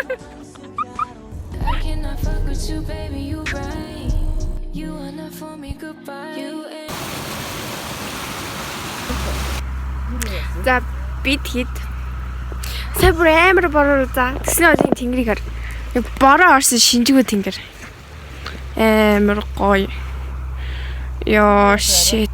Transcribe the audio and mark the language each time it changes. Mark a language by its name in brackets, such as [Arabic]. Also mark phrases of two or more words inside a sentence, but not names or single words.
[English] I cannot fuck with you baby you right. You are not for me goodbye. [Mongolian] За бид хэд сая бүр амар бороо за тэгснэ одын тэнгэрийг хар. Яг бороо орсон шинжгүй тэнгэр. Амар гоё. Ёо shit.